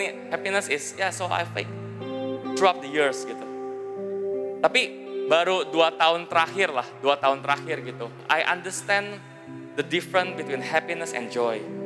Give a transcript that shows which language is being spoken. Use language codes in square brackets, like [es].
[en] Happiness is, yeah, so I fake. Throughout the years, gitu. [id] Tapi, baru 2 tahun terakhir gitu. [en] I understand the difference between happiness and joy.